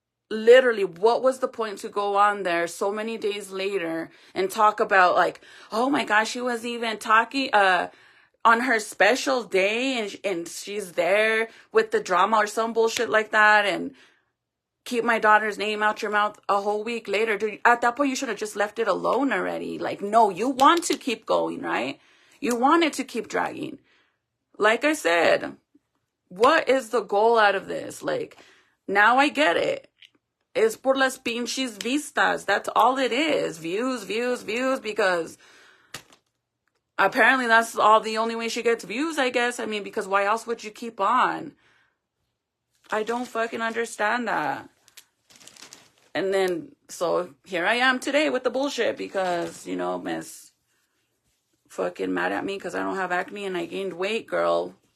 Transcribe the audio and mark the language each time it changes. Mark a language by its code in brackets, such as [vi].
[en] Literally, what was the point to go on there so many days later and talk about like, oh my gosh, she was even talking on her special day and she's there with the drama or some bullshit like that, and keep my daughter's name out your mouth a whole week later. Dude, at that point, you should have just left it alone already. Like, no, you want to keep going, right? You want it to keep dragging. Like I said, what is the goal out of this? Like, now I get it. [es] Es por las pinches vistas. [en] That's all it is. Views, views, views, because apparently that's all the only way she gets views, I guess. I mean, because why else would you keep on? I don't fucking understand that. And then, so here I am today with the bullshit because, you know, Miss fucking mad at me because I don't have acne and I gained weight, girl.